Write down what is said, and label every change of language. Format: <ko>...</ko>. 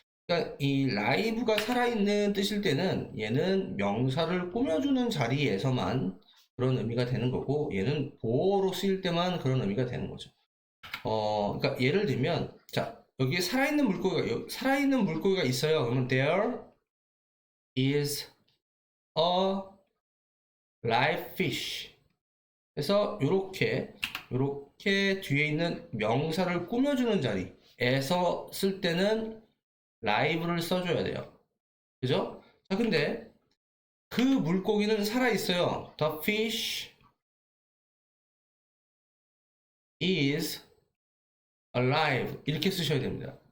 <ko>그러니까 이 live가 살아있는 뜻일 때는 얘는 명사를 꾸며주는 자리에서만 그런 의미가 되는 거고, 얘는 보어로 쓰일 때만 그런 의미가 되는 거죠. 그러니까 예를 들면, 자, 여기에 살아있는 물고기가 있어요. 그러면</ko> <en>there is a live fish.</en> <ko>그래서 요렇게 뒤에 있는 명사를 꾸며주는 자리에서 쓸 때는 live를 써줘야 돼요. 그죠? 자, 근데 그 물고기는 살아있어요.</ko> <en>The fish is alive.</en> <ko>이렇게 쓰셔야 됩니다.</ko>